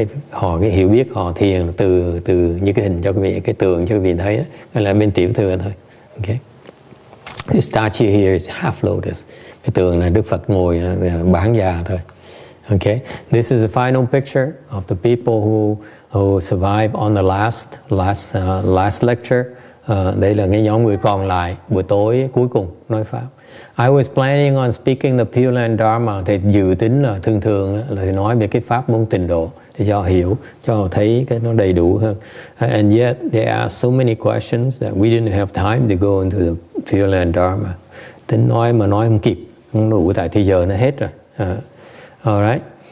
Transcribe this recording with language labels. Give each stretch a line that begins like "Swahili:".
Vietnamese: Họ cái hiểu biết họ thiền từ như cái hình cho quý vị, cái tường cho quý vị thấy đó, là bên tiểu thừa thôi.
English: Okay. The statue here is half lotus.
Vietnamese: Cái tượng này Đức Phật ngồi bán già thôi.
English: Okay, this is the final picture of the people who survived on the last lecture.
Vietnamese: Đây là cái nhóm người còn lại buổi tối cuối cùng nói pháp.
English: I was planning on speaking the Pure Land Dharma.
Vietnamese: Thì dự tính là thường là nói về cái pháp môn tịnh độ để cho họ hiểu, cho họ thấy cái nó đầy đủ hơn.
English: And yet there are so many questions that we didn't have time to go into the Pure Land Dharma.
Vietnamese: Tính nói mà nói không kịp, không đủ tại thì giờ nó hết rồi. Alright.